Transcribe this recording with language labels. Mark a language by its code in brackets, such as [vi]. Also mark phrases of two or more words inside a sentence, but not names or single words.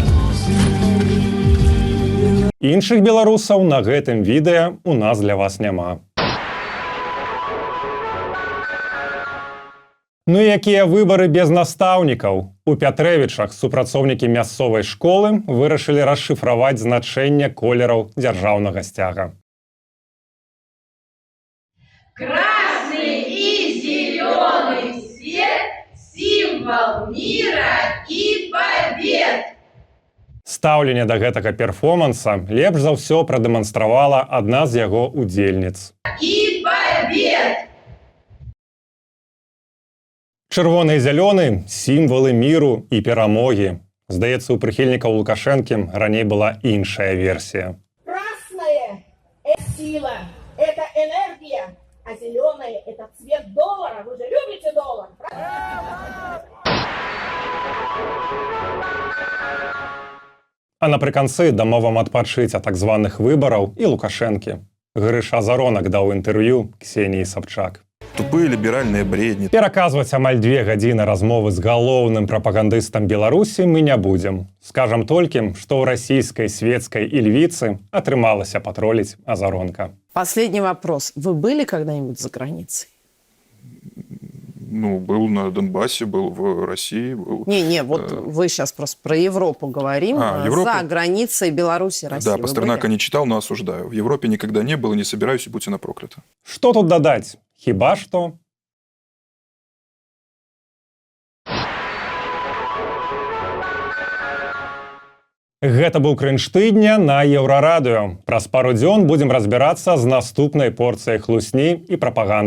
[be] Іншых беларусаў на гэтым відэа у нас для вас няма. Ну і якія выбары без настаўнікаў? У Пятрэвічах супрацоўнікі мясцовай школы вырашылі расшыфраваць значэнне колераў дзяржаўнага сцяга. [ru] Красный и зеленый цвет – символ мира и побед. [be] Стаўленне да гэтага перформанса лепш за ўсё прадэманстравала адна з яго удзельніц. [ru] И побед. [be] Чырвоны і зялёны – сімвалы міру і перамогі. Здаецца, у прыхільнікаў Лукашэнкі раней была іншая версія. [ru] Красное – это сила, это энергия, а зеленое – это цвет доллара. Вы же любите доллар, правда? [be] А напрыканцы дамовам адпачыць ад так званых выбараў і Лукашэнкі. Грыша Заронак даў інтэрв'ю Ксеніі Сабчак. [ru] Тупые либеральные бредни. [be] Пераказваць амаль 2 гадзіны размовы з галоўным прапагандыстам Беларусі мы не будзем. Скажам толькі, што ў расійскай светскай ільвіцы атрымалася патроліць Азаронка. [ru] Последний вопрос. Вы были когда-нибудь за границей? Ну, был на Донбассе, был в России. Был, вот вы сейчас просто про Европу говорим. Европа? За границей Беларуси, России. Да, Пастернака не читал, но осуждаю. В Европе никогда не был и не собираюсь, и будь она проклята. [be] Што тут дадаць? Хіба што? Гэта быў крынж тыдня на Еўрарадыё. Праз пару дзён будзем разбірацца з наступнай порцыяй хлусні і прапаганды.